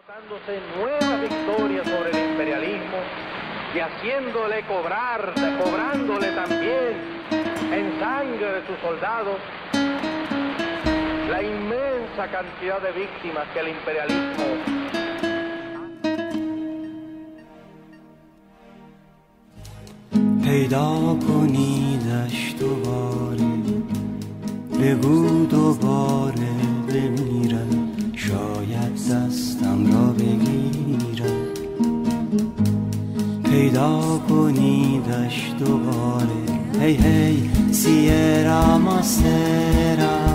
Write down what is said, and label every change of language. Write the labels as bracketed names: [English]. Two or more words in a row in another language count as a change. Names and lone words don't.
[Spanish] dándose nueva victoria sobre el imperialismo y haciéndole cobrándole también en sangre de sus soldados la inmensa cantidad de víctimas que el imperialismo [Persian] پیدا کنیدش دوباره بگو دوباره بمیرم شاید دستم را بگیرم پیدا کنیدش دوباره هی هی سیرا ماسرا